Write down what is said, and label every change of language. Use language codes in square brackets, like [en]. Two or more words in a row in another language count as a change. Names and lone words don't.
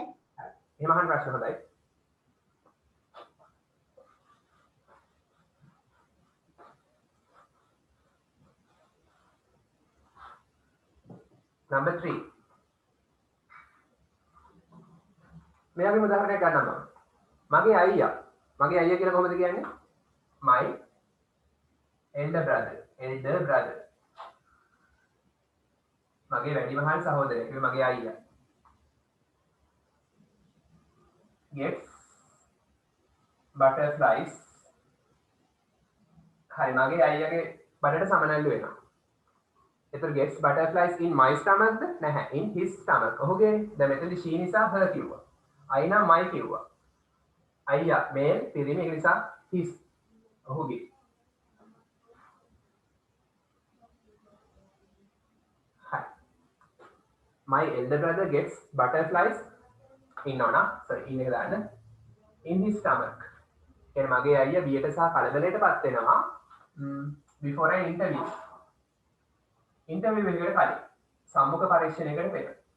[si] එහෙම අහන්න ප්‍රශ්න හොඳයි. Number 3. මෙයාගේ උදාහරණයක් ගන්නවා මම. මගේ අයියා කියලා කොහොමද කියන්නේ? [en] My elder brother. [si] මගේ වැඩිමහල් සහෝදරයෙක් මගේ අයියා. [en] Gets butterflies. [si] හරි මගේ අයියාගේ බඩට සමනල්ලු වෙනවා. එතකොට [en] gets butterflies in my stomach [si] නැහැ [en] in his stomach. [si] ඔහුගේ දැන් මෙතනදී she නිසා her කිව්වා. I නම් my කිව්වා. අයියා male පිරිමි ඒ නිසා his ඔහුගේ. හරි. [en] My elder brother gets butterflies in [si] එක දාන්න [en] in his stomach. [si] කියන්නේ මගේ අයියා බියට සහ කලබලයටපත් වෙනවා [en] before an interview. [si] ඉන්ටර්විව් එකකට කලින් සම්මුඛ පරීක්ෂණයකට පෙර.